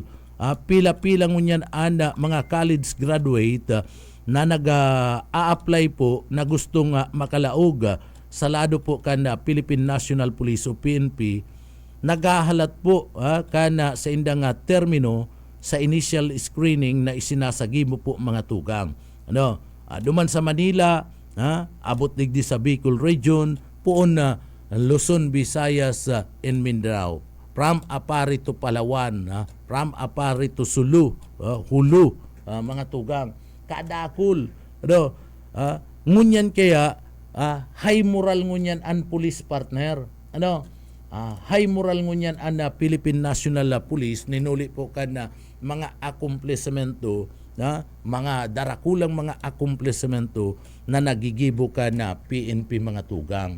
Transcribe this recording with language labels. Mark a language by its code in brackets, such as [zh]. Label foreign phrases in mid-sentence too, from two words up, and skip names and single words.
[bik] Pila-pila ngunyan an mga [en] college graduate [bik] na nag-a-apply po na gustong makalaog sa lado po kana Philippine National Police o PNP, nagahalat po kana sa indang termino sa [en] initial screening [bik] na isinasagi mo po mga tugang. Duman sa Manila, abot digdi sa Bicol region, puon na Luzon, Visayas, and Mindanao. [en] From Apari to Palawan, from Apari to Sulu, Hulu, [bik] mga tugang. Kadakul. Ngunyan kaya, [en] high moral [bik] ngunyan an police, partner. [en] High moral [bik] ngunyan an Philippine National Police, ninuli po ka na mga accomplishmento, mga darakulang mga accomplishmento na nagigibo ka na PNP mga tugang.